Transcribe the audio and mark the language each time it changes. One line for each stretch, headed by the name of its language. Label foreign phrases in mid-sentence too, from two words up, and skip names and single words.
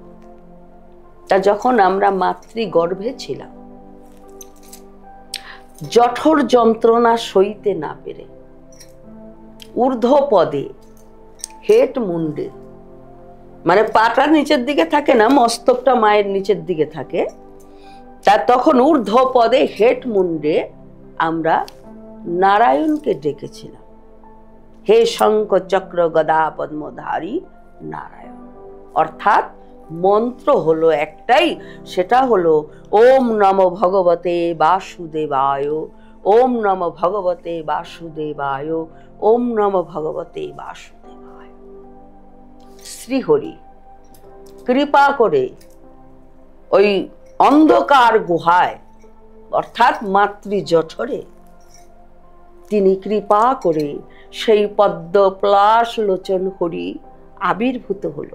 Bangla: তা যখন আমরা মাতৃগর্ভে ছিলাম, জঠর যন্ত্রণা সইতে না পেরে ঊর্ধ্ব পদে, হেট মুন্ডে, মানে পাটা নিচের দিকে থাকে না, মস্তকটা মায়ের নিচের দিকে থাকে, তা তখন ঊর্ধ্ব পদে হেট মুন্ডে আমরা নারায়ণকে ডেকেছিলাম, হে শঙ্খ চক্র গদা পদ্মধারী নারায়ণ। অর্থাৎ মন্ত্র হলো একটাই, সেটা হলো
Sanskrit: ওম নমো ভগবতে বাসুদেবায়, ওম নমো ভগবতে বাসুদেবায়, ওম নমো ভগবতে বাসুদেবায়।
Bangla: শ্রীহরি কৃপা করে ওই অন্ধকার গুহায়, অর্থাৎ মাতৃ জঠরে, তিনি কৃপা করে সেই পদ্ম প্লাস লোচন হরি আবির্ভূত হলো।